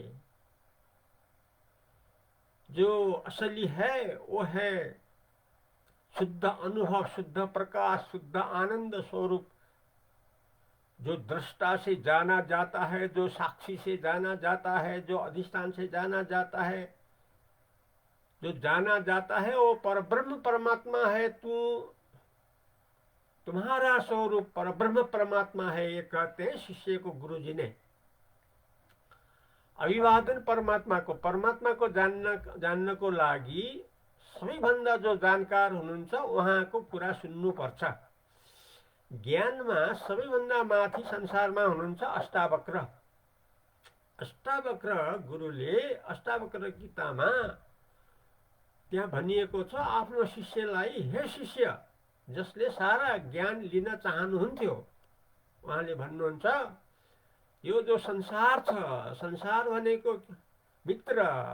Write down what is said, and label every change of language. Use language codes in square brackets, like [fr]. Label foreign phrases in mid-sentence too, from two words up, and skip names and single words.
[hi] जो असली है वो है शुद्ध अनुभव, शुद्ध प्रकाश, शुद्ध आनंद स्वरूप, जो दृष्टा से जाना जाता है, जो साक्षी से जाना जाता है, जो अधिष्ठान से जाना जाता है, जो जाना जाता है वो परब्रह्म परमात्मा है। तुम्हारा स्वरूप परब्रह्म परमात्मा है, ये कहते हैं शिष्य को गुरु जी ने। [ne] अभिवादन परमात्मा को जान्नको लागि सबैभन्दा जो जानकार हुनुहुन्छ उहाँको कुरा सुन्नुपर्छ। ज्ञानमा सबैभन्दा माथि संसारमा हुनुहुन्छ अष्टावक्र। अष्टावक्र गुरुले अष्टावक्र गीतामा त्यहाँ भनिएको छ, आफ्नो शिष्यलाई, हे शिष्य जसले सारा ज्ञान लिन चाहनुहुन्थ्यो, उहाँले भन्नुहुन्छ यो जो संसार छ, संसार भनेको मित्र,